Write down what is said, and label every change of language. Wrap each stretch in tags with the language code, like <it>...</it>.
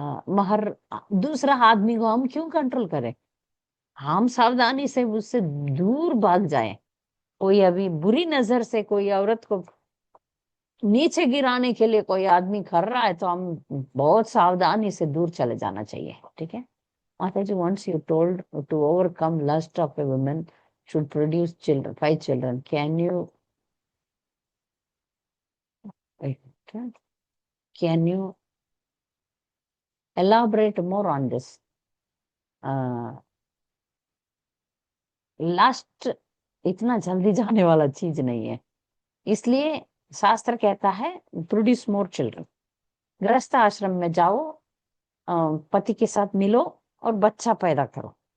<hi>मगर दूसरा आदमी को हम क्यों कंट्रोल करें? हम सावधानी से उससे दूर भाग जाएं। कोई अभी बुरी नजर से कोई औरत को नीचे गिराने के लिए कोई आदमी कर रहा है, तो हम बहुत सावधानी से दूर चले जाना चाहिए। ठीक है, माता जी,</hi> <en>once you told to overcome lust of a woman should produce children, 5 children. Wait, can you elaborate more on this?</en> <hi>Lust इतना जल्दी जाने वाला चीज नहीं है। इसलिए शास्त्र कहता है</hi> <en>Produce more children.</en> <hi>गृहस्थ आश्रम में जाओ, पति के साथ मिलो और बच्चा पैदा करो।</hi>